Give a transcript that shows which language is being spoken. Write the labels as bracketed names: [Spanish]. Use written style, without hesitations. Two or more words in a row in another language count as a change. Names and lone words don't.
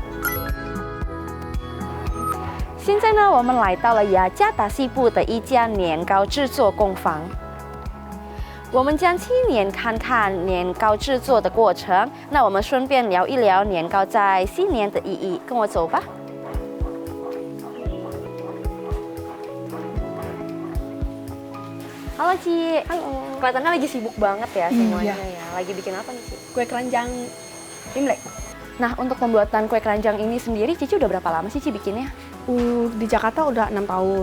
[Chinese] 现在呢，我们来到了雅加达西部的一家年糕制作工坊，我们将亲眼看看年糕制作的过程。那我们顺便聊一聊年糕在新年的意义，跟我走吧。 [Indonesian] Halo Ci, kelihatannya lagi sibuk banget ya semuanya ya. Lagi bikin apa nih Ci? Kue keranjang Imlek. Nah, untuk pembuatan kue keranjang ini sendiri Cici udah berapa lama sih Ci bikinnya? Di Jakarta udah 6 tahun.